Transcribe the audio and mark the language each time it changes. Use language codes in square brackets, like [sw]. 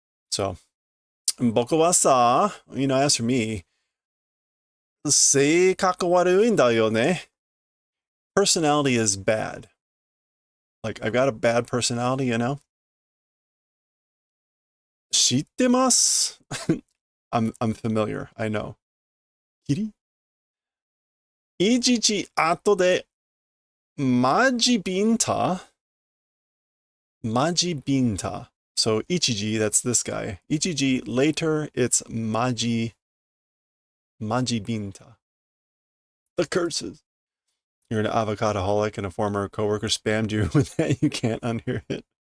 [en] So, [ja] boku wa sa, [en] as for me, [ja] 性格悪いんだよね. [en] Personality is bad. Like, I've got a bad personality, [ja] 知ってます. [en] I'm familiar, I know. [ja] キリいちいち後でマジビンタ Maji Binta. [en] So Ichiji, that's this guy. Ichiji, later it's Maji Binta. The curses. You're an avocadoholic and a former coworker spammed you with that. You can't unhear it.